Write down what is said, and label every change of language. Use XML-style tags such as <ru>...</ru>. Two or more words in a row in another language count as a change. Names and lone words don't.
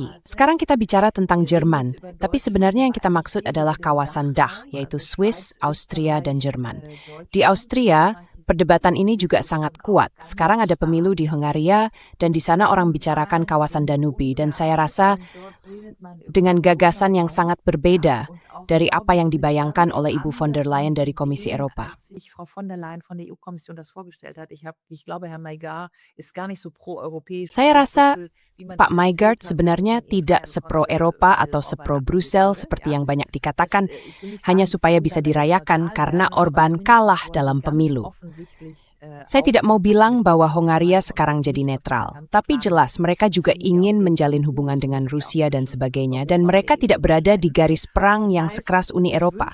<id>Sekarang kita bicara tentang Jerman, tapi sebenarnya yang kita maksud adalah kawasan Dach, yaitu Swiss, Austria, dan Jerman. Di Austria, perdebatan ini juga sangat kuat. Sekarang ada pemilu di Hungaria, dan di sana orang bicarakan kawasan Danube, dan saya rasa dengan gagasan yang sangat berbeda dari apa yang dibayangkan oleh Ibu von der Leyen dari Komisi Eropa.</id> <de>Frau von der Leyen von der EU-Kommission das vorgestellt hat. Ich glaube, Herr Maigard ist gar nicht so pro-europäisch.</de> <id>Saya rasa Pak Maigard sebenarnya tidak sepro-Eropa atau sepro-Brussel seperti yang banyak dikatakan, hanya supaya bisa dirayakan karena Orban kalah dalam pemilu. Saya tidak mau bilang bahwa Hongaria sekarang jadi netral, tapi jelas mereka juga ingin menjalin hubungan dengan Rusia dan sebagainya, dan mereka tidak berada di garis perang yang sekeras Uni Eropa.</id>